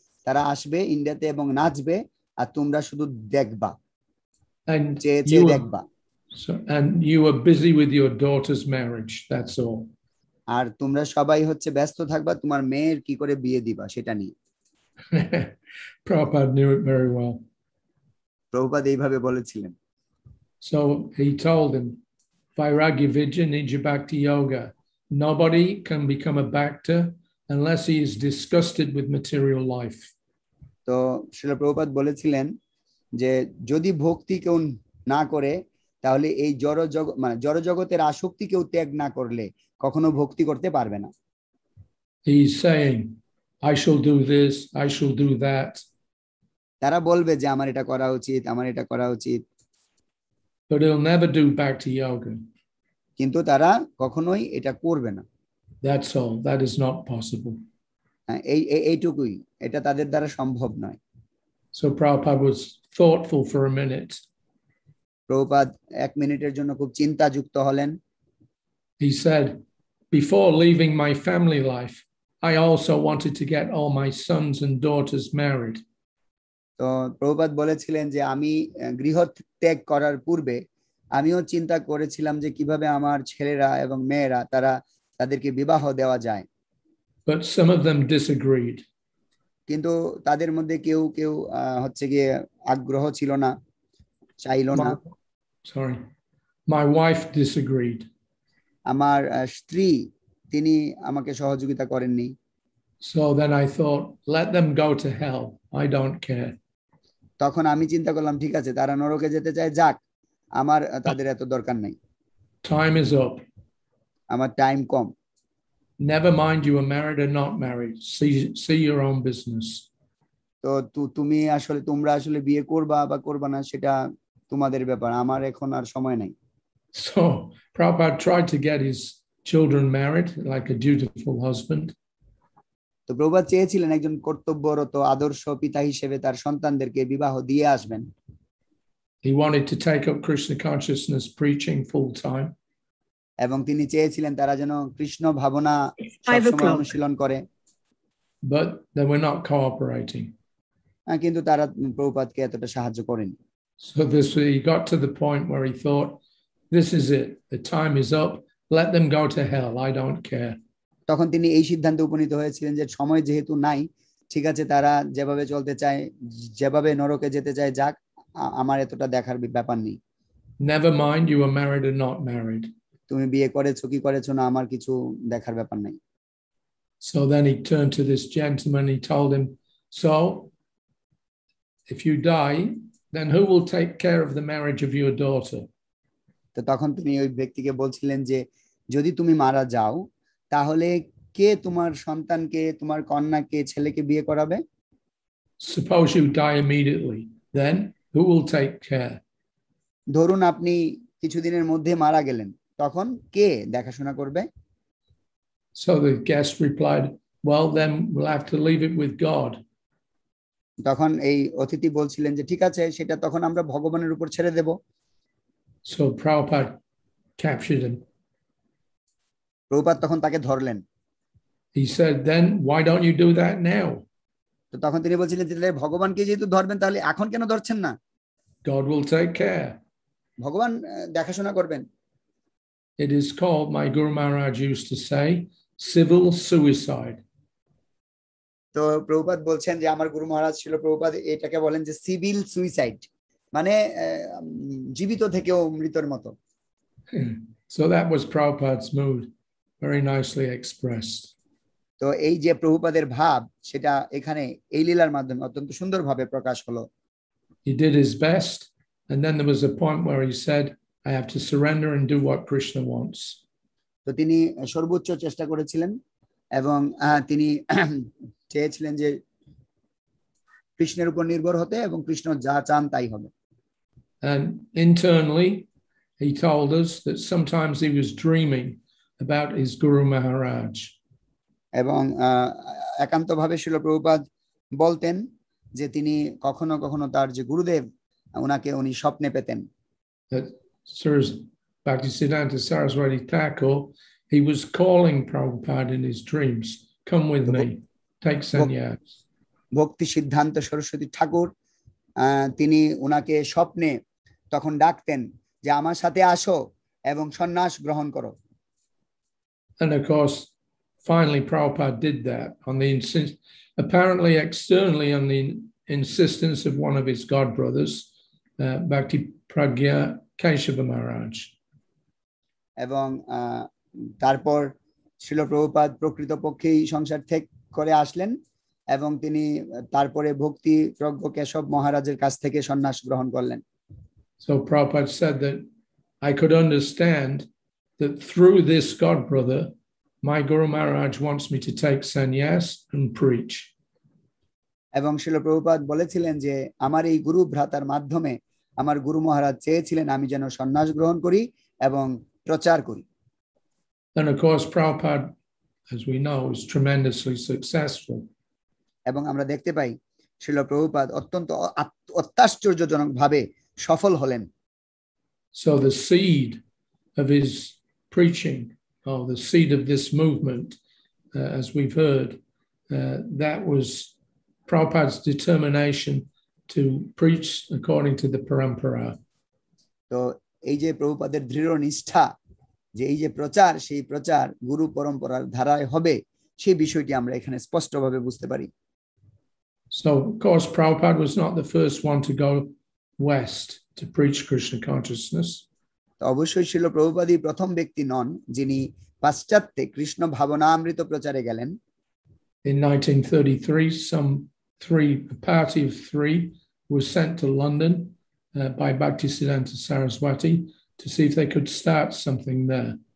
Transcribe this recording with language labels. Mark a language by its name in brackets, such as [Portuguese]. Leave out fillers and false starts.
[Bangla] তারা আসবে ইন্ডিয়াতে এবং নাচবে আর তোমরা শুধু দেখবা [English] And [Bangla] চেয়ে [English] you [Bangla] দেখবা [English] were busy with your daughter's marriage. That's all. [Bangla] আর তোমরা সবাই হচ্ছে ব্যস্ত থাকবা তোমার মেয়ের কি করে বিয়ে দিবা সেটা নিয়ে [English] Prabhupada knew it very well. [Bangla] Prabhupada এইভাবে বলেছিলেন [English] So he told him, [Sanskrit] Vairagya Vidya Nija Bhakti Yoga. [English] Nobody can become a bhakta unless he is disgusted with material life. [Bangla] তো শ্রীল প্রভুপাদ বলেছিলেন যে যদি ভক্তি কেউ না করে তাহলে এই জড় জগতের আসক্তি কেউ ত্যাগ না করলে কখনো ভক্তি করতে পারবে না [English] He's saying, I shall do this, I shall do that. [Bangla] তারা বলবে যে আমার এটা করা উচিত আমার এটা করা উচিত [English] But he'll never do bhakti yoga. [Bangla] কিন্তু তারা কখনোই এটা করবে না [English] That's all. That is not possible. [Bangla] এইটুকুই এটা তাদের দ্বারা সম্ভব নয় [English] So Prabhupada was thoughtful for a minute. [Bangla] Prabhupada 1 মিনিটের জন্য খুব চিন্তাযুক্ত হলেন [English] He said, before leaving my family life, I also wanted to get all my sons and daughters married. [Bangla] তো প্রভুপাদ বলেছিলেন যে আমি গৃহ ত্যাগ করার পূর্বে আমিও চিন্তা করেছিলাম যে কিভাবে আমার ছেলেরা এবং মেয়েরা তাদেরকে বিবাহ দেওয়া যায় [English] But some of them disagreed. [Bangla] কিন্তু তাদের মধ্যে কেউ কেউ হচ্ছে গিয়ে আগ্রহ ছিল না চাইলো না [English] Sorry, my wife disagreed. [Bangla] আমার স্ত্রী তিনি আমাকে সহযোগিতা করেননি [English] So then I thought, let them go to hell. I don't care. [Bangla] তখন আমি চিন্তা করলাম ঠিক আছে তারা নরকে যেতে চায় যাক আমার তাদের এত দরকার নাই [English] Time is up. [Bangla] আমার time com [English] Never mind you are married or not married. See your own business. [Bangla] তো তোমরা আসলে বিয়ে করবা বা করবা না সেটা তোমাদের ব্যাপার আমার এখন আর সময় নাই [English] So Prabhupada tried to get his children married like a dutiful husband. [Bangla] তো প্রভুপাদ চেয়েছিলেন একজন কর্তব্যরত আদর্শ পিতা হিসেবে তার সন্তানদেরকে বিবাহ দিয়ে আসবেন [English] He wanted to take up Krishna consciousness preaching full time. [Bangla] এবং তিনি চেয়েছিলেন তারা যেন কৃষ্ণ ভাবনা সবসময় অনুশীলন করে [English] But they were not cooperating. [Bangla] কিন্তু তারা প্রভুপাদকে এতটা সাহায্য করেনি [English] So he got to the point where he thought, this is it. The time is up. Let them go to hell. I don't care. [Bangla] তখন তিনি এই সিদ্ধান্তে উপনীত হয়েছিলেন যে সময় যেহেতু নাই ঠিক আছে তারা যেভাবে চলতে চায় যেভাবে নরকে যেতে চায় যাক আমার এতটা দেখার ব্যাপার নেই [English] Never mind you are married or not married. [Bangla] তুমি বিয়ে করেছো কি করেছো না আমার কিছু দেখার ব্যাপার নাই [English] So then he turned to this gentleman. He told him, so if you die, then who will take care of the marriage of your daughter? [Bangla] তো তখন তিনি ওই ব্যক্তিকে বলছিলেন যে যদি তুমি মারা যাও তাহলে কে তোমার সন্তানকে তোমার কন্যাকে ছেলেকে বিয়ে করাবে [English] Suppose you die immediately, then who will take care? [Bangla] ধরুন আপনি কিছুদিনের মধ্যে মারা গেলেন তখন কে দেখাশোনা করবে [English] So the guest replied, well, then we'll have to leave it with God. [Bangla] তখন এই অতিথি বলছিলেন যে ঠিক আছে সেটা তখন আমরা ভগবানের উপর ছেড়ে দেব [English] So Prabhupada captured him. [Bangla] Prabhupada তখন তাকে ধরলেন [English] He said, then why don't you do that now? [Bangla] তো তখন তিনি বলছিলেন যে ভগবানকে যেহেতু ধরবেন তাহলে এখন কেন ধরছেন না [English] God will take care. [Bangla] ভগবান দেখাশোনা করবেন [English] It is called, my Guru Maharaj used to say, civil suicide. [Bangla] তো প্রভুপাদ বলছেন যে আমার গুরু মহারাজ ছিল প্রভুপাদ এটাকে বলেন যে সিভিল সুইসাইড মানে জীবিত থেকেও মৃত্যুর মতো [English] So that was Prabhupada's mood, very nicely expressed. [Bangla] তো এই যে প্রভুপাদের ভাব সেটা এখানে এই লীলার মাধ্যমে অত্যন্ত সুন্দরভাবে প্রকাশ হলো [English] He did his best, and then there was a point where he said, I have to surrender and do what Krishna wants. [Bangla] তো তিনি সর্বোচ্চ চেষ্টা করেছিলেন এবং তিনি চেয়েছিলেন যে কৃষ্ণের উপর নির্ভর হতে এবং কৃষ্ণ যা চান তাই হবে [English] And internally, he told us that sometimes he was dreaming about his Guru Maharaj. [Bangla] এবং একান্তভাবে শ্রীল প্রভুপাদ বলতেন যে তিনি কখনো কখনো তার যে গুরুদেব উনি স্বপ্নে পেতেন [English] That Bhaktisiddhanta Saraswati Thakur, he was calling Prabhupada in his dreams, come with me, take sannyas. [Bangla] ভক্তি সিদ্ধান্ত সরস্বতী ঠাকুর তিনি উনাকে স্বপ্নে তখন ডাকতেন যে আমার সাথে আসো এবং সন্ন্যাস গ্রহণ করো। [English] And of course, finally Prabhupada did that on the apparently externally on the insistence of one of his god brothers, Bhakti Pragya Keshava Maharaj. [Bangla] এবং তারপর শ্রীল প্রভুপাদ প্রকৃতপক্ষেই সংসার ত্যাগ করে আসলেন এবং তিনি তারপরে ভক্তি প্রজ্ঞ কেশব মহারাজের কাছ থেকে সন্ন্যাস গ্রহণ করলেন। [English] So Prabhupada said that I could understand that through this god brother, my Guru Maharaj wants me to take sannyas and preach. [Bangla] এবং শ্রীল প্রভুপাদ বলেছিলেন যে আমার এই গুরু ভ্রাতার মাধ্যমে আমার গুরু মহারাজ চেয়েছিলেন আমি যেন সন্ন্যাস গ্রহণ করি এবং প্রচার করি। [English] And of course Prabhupada, as we know, is tremendously successful. [Bangla] এবং আমরা দেখতে পাই শ্রীল প্রভুপাদ অত্যন্ত অত্যাশ্চর্যজনকভাবে সফল হলেন। [English] So the seed of his preaching, or the seed of this movement, as we've heard, that was Prabhupada's determination to preach according to the parampara. [Bangla] তো এই যে প্রভুপাদের দৃঢ় নিষ্ঠা যে এই যে প্রচার সেই প্রচার গুরু পরম্পরার ধারায় হবে সেই বিষয়টি আমরা এখানে স্পষ্টভাবে বুঝতে পারি। [English] So of course Prabhupada was not the first one to go west to preach Krishna consciousness. [Bangla] তো অবশ্যই শ্রীল প্রভুপাদই প্রথম ব্যক্তি নন যিনি পাশ্চাত্যে কৃষ্ণ ভাবনামৃত প্রচারে গেলেন। [English] In 1933, a party of three was sent to London by Bhaktisiddhanta Saraswati to see if they could start something there.